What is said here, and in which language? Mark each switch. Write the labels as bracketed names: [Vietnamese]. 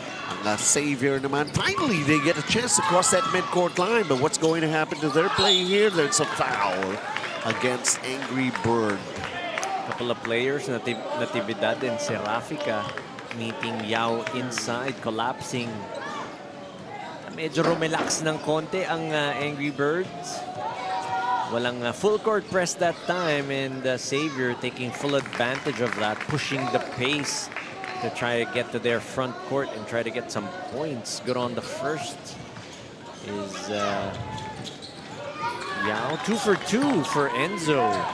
[Filipino] Ang Xavier naman, [English] finally they get a chance to cross that midcourt line. But what's going to happen to their play here? There's a foul against Angry Bird. Couple of players, Natividad and Serafica, meeting Yao inside, collapsing. [Filipino] Medyo rumelax ng konti ang Angry Birds. [English] Walang full court press that time, and Xavier taking full advantage of that, pushing the pace to try to get to their front court and try to get some points. Good on the first is Yao, 2 for 2 for Enzo.